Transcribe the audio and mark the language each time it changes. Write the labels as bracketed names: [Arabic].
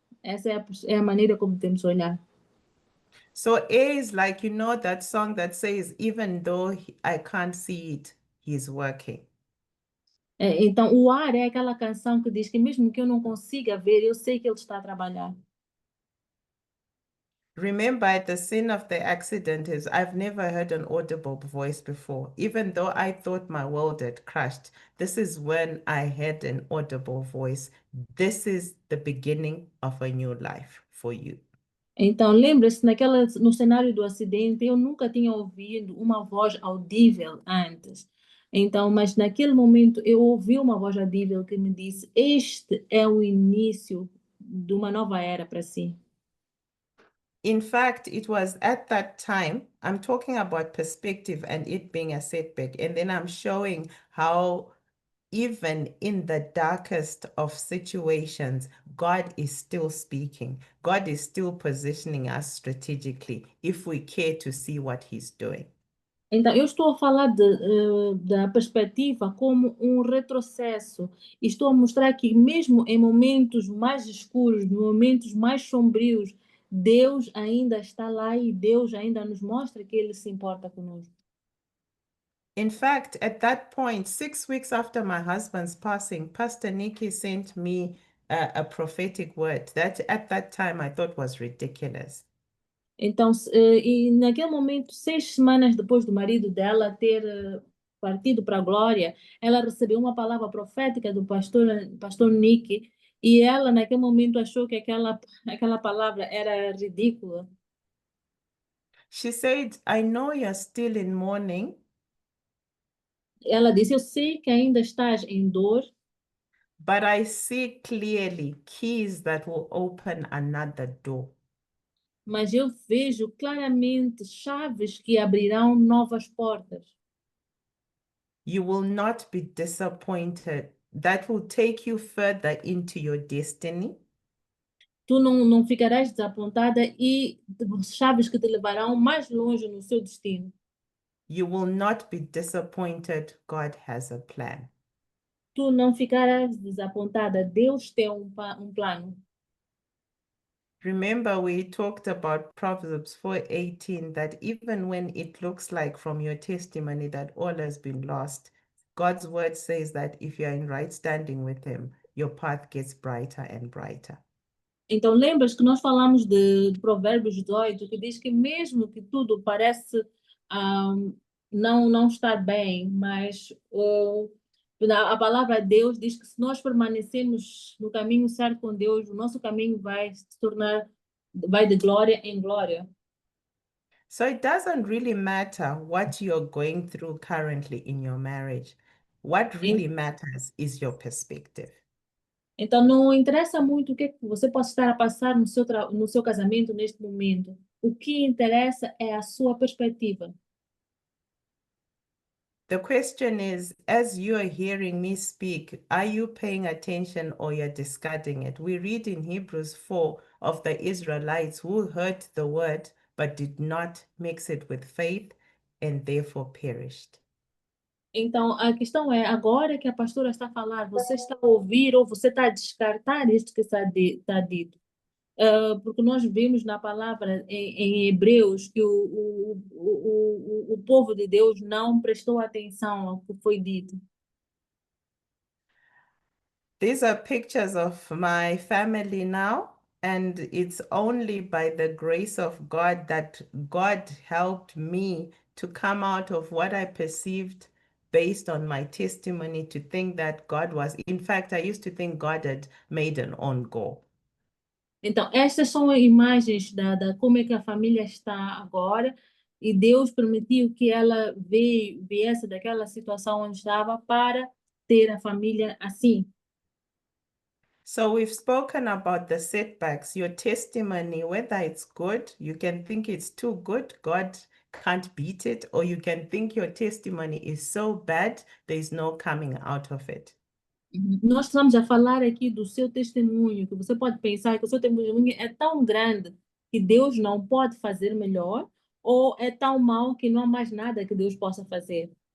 [Portuguese] Essa é a maneira como temos que olhar. [English] So air is like, you know, that song that says, even though I can't see it, he's working. [Portuguese] Então, o ar é aquela canção que diz que mesmo que eu não consiga ver, eu sei que ele está a trabalhar. [English] Remember, the sin of the accident is I've never heard an audible voice before. Even though I thought my world had crashed, this is when I heard an audible voice. This is the beginning of a new life for you. [Portuguese] Então, lembra-se, no cenário do acidente, eu nunca tinha ouvido uma voz audível antes. Então, mas naquele momento eu ouvi uma voz audível que me disse: Este é o início de uma nova era para si. [English] In fact, it was at that time, I'm talking about perspective and it being a setback. And then I'm showing how even in the darkest of situations, God is still speaking. God is still positioning us strategically if we care to see what he's doing. [Portuguese] Então, eu estou a falar da perspectiva como um retrocesso. E estou a mostrar que, mesmo em momentos mais escuros, em momentos mais sombrios, Deus ainda está lá e Deus ainda nos mostra que Ele se importa conosco. [English] In fact, at that point, 6 weeks after my husband's passing, Pastor Nikki sent me a prophetic word that at that time I thought was ridiculous. [Portuguese] Então, e naquele momento, 6 semanas depois do marido dela ter partido para a glória, ela recebeu uma palavra profética do pastor Nick, e ela naquele momento achou que aquela palavra era ridícula. [English] She said, I know you're still in mourning, [Portuguese] Ela disse: Eu sei que ainda estás em dor, [English] but I see clearly keys that will open another door. [Portuguese] mas eu vejo claramente chaves que abrirão novas portas. [English] You will not be disappointed. That will take you further into your destiny. [Portuguese] Tu não ficarás desapontada e chaves que te levarão mais longe no seu destino. [English] You will not be disappointed. God has a plan. [Portuguese] tu não ficarás desapontada. Deus tem um plano. [English] Remember, we talked about Proverbs 4:18, that even when it looks like from your testimony that all has been lost, God's word says that if you're in right standing with Him, your path gets brighter and brighter. [Portuguese] Então, lembras que nós falamos de Provérbios 18, que diz que mesmo que tudo parece não estar bem, mas a palavra de Deus diz que se nós permanecermos no caminho certo com Deus, o nosso caminho vai se tornar, vai de glória em glória. [English] So it doesn't really matter what you're going through currently in your marriage. What really matters is your perspective. [Portuguese] Então, não interessa muito o que você possa estar a passar no seu casamento neste momento. O que interessa é a sua perspectiva. [English] The question is, as you are hearing me speak, are you paying attention or you're discarding it? We read in Hebrews 4 of the Israelites who heard the word but did not mix it with faith and therefore perished. [Portuguese] Então, a questão é, agora que a pastora está a falar, você está a ouvir ou você está a descartar isto que está dito? Porque nós vimos na palavra em Hebreus que o povo de Deus não prestou atenção ao que foi dito. [English] These are pictures of my family now, and it's only by the grace of God that God helped me to come out of what I perceived based on my testimony to think that God was, in fact, I used to think God had made an own goal. [Portuguese] Então, estas são imagens da como é que a família está agora, e Deus permitiu que ela viesse daquela situação onde estava para ter a família assim. [English] So we've spoken about the setbacks. Your testimony, whether it's good, you can think it's too good, God can't beat it, or you can think your testimony is so bad, there's no coming out of it. [Portuguese] Nós estamos a falar aqui do seu testemunho, que você pode pensar que o seu testemunho é tão grande que Deus não pode fazer melhor, ou é tão mau que não há mais nada que Deus possa fazer.